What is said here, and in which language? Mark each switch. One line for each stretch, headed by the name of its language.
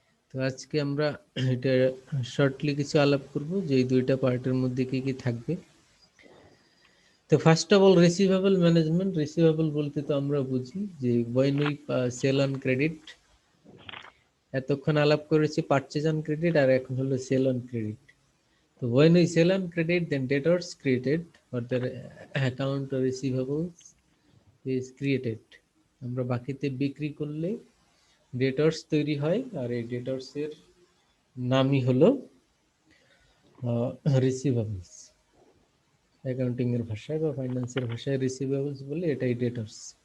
Bangla: তো আজকে আমরা এটা শর্টলি কিছু আলাপ করব যে এই দুইটা পার্টের মধ্যে কি কি থাকবে। তো first of all receivable management. Receivable বলতে তো আমরা বুঝি যে
English: when we
Bangla: sell on credit. এতক্ষণ আলাপ করেছি পারচেজ অন ক্রেডিট, আর এখন হলো সেল অন ক্রেডিট।
English: তো when we sell on credit, then debtors created or the account receivables is created.
Bangla: আমরা বাকিতে বিক্রি করলে ডেটর্স তৈরি হয়, আর এই ডেটর্স এর নামই হলো রিসিভেবলস। অ্যাকাউন্টিং এর ভাষায় বা ফাইন্যান্সের ভাষায় রিসিভেবলস বলে, এটাই ডেটর্স।